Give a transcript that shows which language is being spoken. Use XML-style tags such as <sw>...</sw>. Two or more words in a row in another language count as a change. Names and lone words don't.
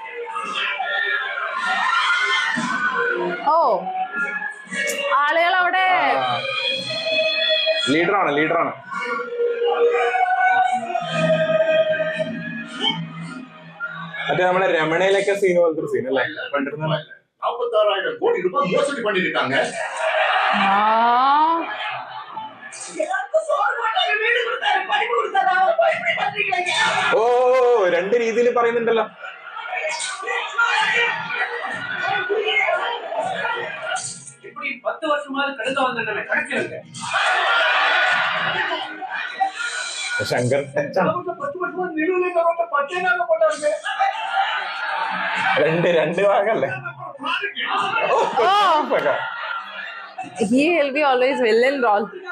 <ml>ഓ ആളുകൾ അവിടെ ലീഡറാണ്. മറ്റേ നമ്മുടെ രമണയിലൊക്കെ സീൻ പോലത്തെ സീൻ അല്ലേ കണ്ടിരുന്ന?</ml> <ta>46,000 கோடி ரூபாய் மோசடி பண்ணிருக்காங்க.</ta> <ml>ഓ രണ്ട് രീതിയിൽ പറയുന്നുണ്ടല്ലോ. ശങ്കർ രണ്ട് ഭാഗല്ലേ?</ml> <en>He will be always villain role.</en>